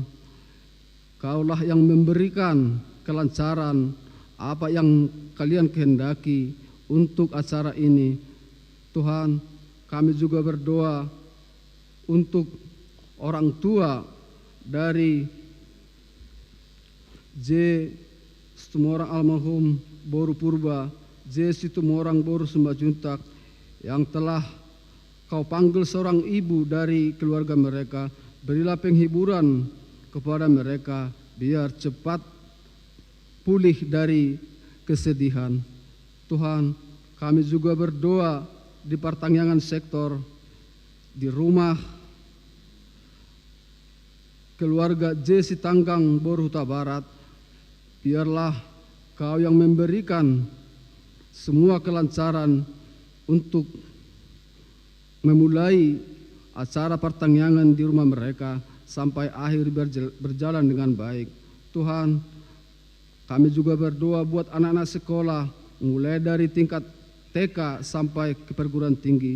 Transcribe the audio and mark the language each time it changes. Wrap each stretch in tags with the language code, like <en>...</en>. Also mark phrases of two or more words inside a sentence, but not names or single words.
<id>Kaulah yang memberikan kelancaran apa yang kalian kehendaki untuk acara ini. Tuhan, kami juga berdoa untuk orang tua dari J. Situmorang almarhum Boru Purba, J. Situmorang Boru Sumbajuntak yang telah kau panggil seorang ibu dari keluarga mereka. Berilah penghiburan kepada mereka biar cepat pulih dari kesedihan. Tuhan, kami juga berdoa di pertanian sektor, di rumah keluarga J. Sitanggang Boru Huta Barat. Biarlah kau yang memberikan semua kelancaran untuk memulai acara pertanian di rumah mereka sampai akhir berjalan dengan baik. Tuhan, kami juga berdoa buat anak-anak sekolah mulai dari tingkat TK sampai ke perguruan tinggi.</id>